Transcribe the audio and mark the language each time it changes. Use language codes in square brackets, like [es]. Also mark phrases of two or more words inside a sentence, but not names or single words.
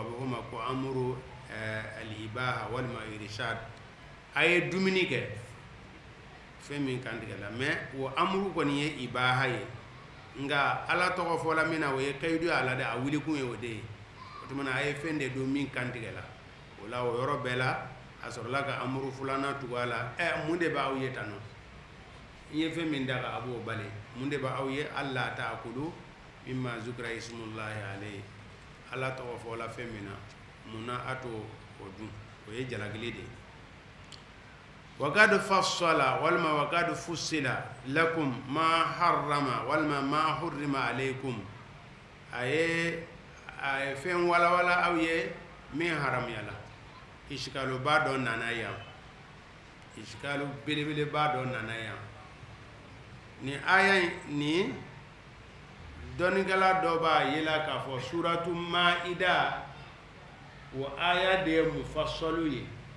[bm] bɛ fɔ o ma ko [ar] أمر الإباحة [bm] walima irshad a ye dumuni kɛ fɛn min kantigɛla mais o amuru kɔni ye ibaha ye nka ala tɔgɔ fɔla min na o ye kayidu ye a la dɛ a wulikun ye o de ye o tuma na a ye fɛn de don min kantigɛla o la o yɔrɔ bɛɛ la a sɔrɔla ka amuru filanan tugu a la mun de b'aw ye tan nɔ i ye fɛn min da kan a b'o bali mun de b'aw ye [ar] ألا تأكلوا مما ذكر اسم الله عليه [bm] ala tɔgɔ fɔla fɛn min na munna a to o dun o ye jalakili de ye [ar] وقد فصل [bm] walima [ar] وقد فصل لكم ما حرم [bm] walima [ar] ما حرم عليكم [bm] a ye fɛn walawala aw ye min haramuyala isikalu ba dɔ nana yan isikalu belebele ba dɔ nana yan ni aya ni dɔnikɛla dɔ b'a yela k'a fɔ [ar] سورة المائدة [bm] o aya de ye mufassalu ye